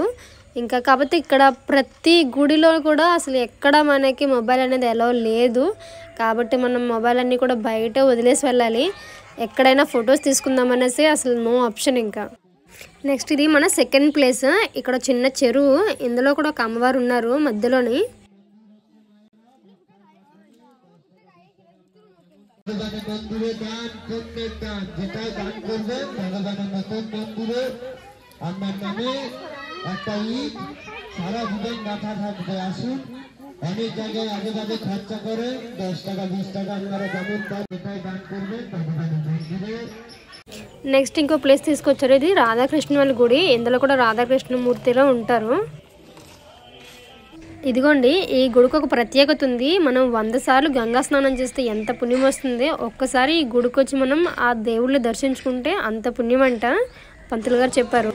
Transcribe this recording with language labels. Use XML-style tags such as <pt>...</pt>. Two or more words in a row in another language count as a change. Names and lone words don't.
<te>ఇంకా కాబట్టి ఇక్కడ ప్రతి గుడిలో కూడా అసలు ఎక్కడ మనకి మొబైల్ అనేది అలౌ లేదు. కాబట్టి మనం మొబైల్ అన్నీ కూడా బయట వదిలేసి వెళ్ళాలి. ఎక్కడైనా ఫొటోస్ తీసుకుందామనేసి అసలు</te> <en>no option.</en> <te>ఇంకా నెక్స్ట్ ఇది మన</te> <en>second place.</en> <te>ఇక్కడ చిన్న చెరువు, ఇందులో కూడా ఒక అమ్మవారు ఉన్నారు మధ్యలోని.</te> <bn>মন্দিরে দান পুণ্যের দান, যেটাই দান করবেন ভগবানের নতুন মন্দিরে আমার নামে একটা ইট সারা জীবন মাথা থাকবে। আসুন, অনেক জায়গায় আগে বাজে খরচা করে 10 টাকা 20 টাকা আপনারা যেমন পান, যেটাই দান করবেন ভগবানের মন্দিরে।</bn> <te>నెక్స్ట్ ఇంకో ప్లేస్ తీసుకొచ్చారు. ఇది రాధాకృష్ణ వాళ్ళ గుడి, ఇందులో కూడా రాధాకృష్ణమూర్తిలో ఉంటారు. ఇదిగోండి, ఈ గుడికి ఒక ప్రత్యేకత ఉంది. మనం 100 సార్లు గంగా స్నానం చేస్తే ఎంత పుణ్యం వస్తుంది. ఒక్కసారి ఈ గుడికి వచ్చి మనం ఆ దేవుళ్ళని దర్శించుకుంటే అంత పుణ్యం అంట, పంతులు గారు చెప్పారు.</te>